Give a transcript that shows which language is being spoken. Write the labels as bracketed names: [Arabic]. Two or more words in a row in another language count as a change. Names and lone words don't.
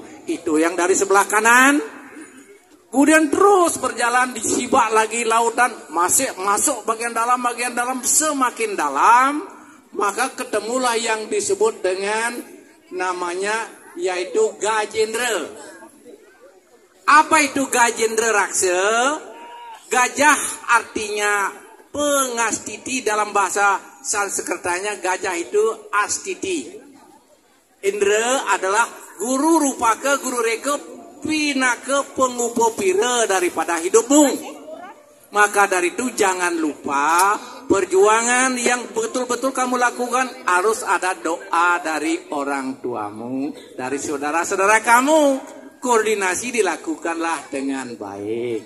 [Indonesian] Itu yang dari sebelah kanan. Kemudian terus berjalan di Sibak lagi lautan, masih masuk bagian dalam semakin dalam, maka ketemulah yang disebut dengan namanya yaitu Gajendra. Apa itu Gajendra Raksa? Gajah artinya pengastiti, dalam bahasa Sanskertanya gajah itu astiti. Indra adalah guru rupaka, guru reka, pinaka pengupo pira daripada hidupmu. Maka dari itu jangan lupa perjuangan yang betul-betul kamu lakukan harus ada doa dari orang tuamu, dari saudara-saudara kamu. Koordinasi dilakukanlah dengan baik.